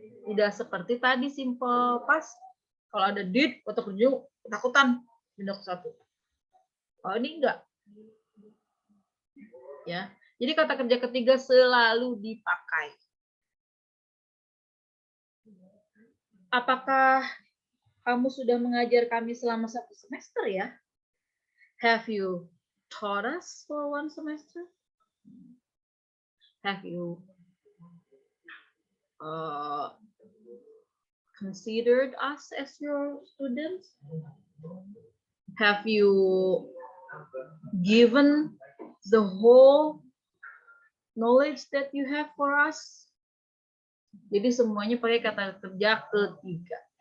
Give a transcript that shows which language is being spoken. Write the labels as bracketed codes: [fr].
[id] Tidak seperti tadi simple past. Kalau ada did, kata kerja ketakutan pindah ke 1. Oh ini enggak. Ya. Jadi kata kerja ketiga selalu dipakai. Apakah kamu sudah mengajar kami selama 1 semester ya? [en] Have you taught us for 1 semester? Have you considered us as your students? Have you given the whole knowledge that you have for us? [id] Jadi semuanya pakai kata kerja ketiga.